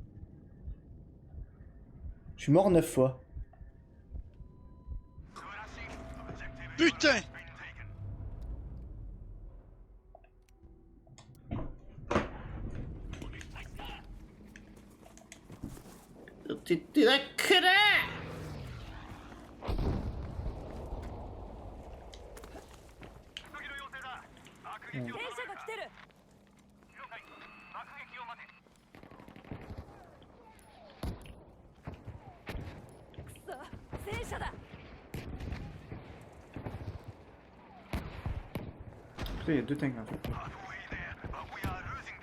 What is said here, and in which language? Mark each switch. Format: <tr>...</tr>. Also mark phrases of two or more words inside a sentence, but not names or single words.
<fr>Je suis mort 9 fois. putain! T'es un connard!</fr> <ja>戦車が来てる。くそ、戦車だ。</ja> <fr>Putain, il y a 2 tanks en fait.</fr>